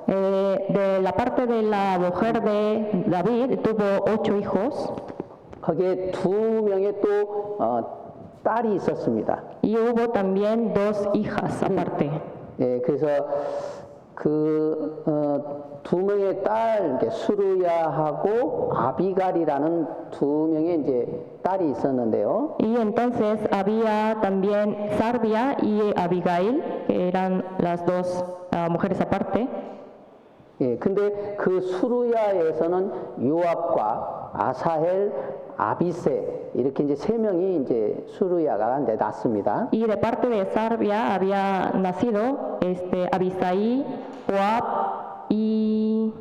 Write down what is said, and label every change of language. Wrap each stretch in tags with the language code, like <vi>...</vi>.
<es>De la parte de la mujer de David tuvo 8 hijos.</es> <ko>거기에 2명의 또 딸이 있었습니다.</ko> <es>Y hubo también 2 hijas aparte.</es> <ko>예, 그래서 그 2명의 딸 수르야하고 아비갈이라는 2명의 이제 딸이 있었는데요.</ko> <es>Y entonces había también Sarbia y Abigail, que eran las 2 mujeres aparte.</es> <ko>예, 근데 그 수르야에서는 요압과 아사헬, 아비세 이렇게 이제 3명이 이제 수르야가 낳습니다.</ko> <es>Y de parte de Sarbia había nacido Abisai, Joab y</es>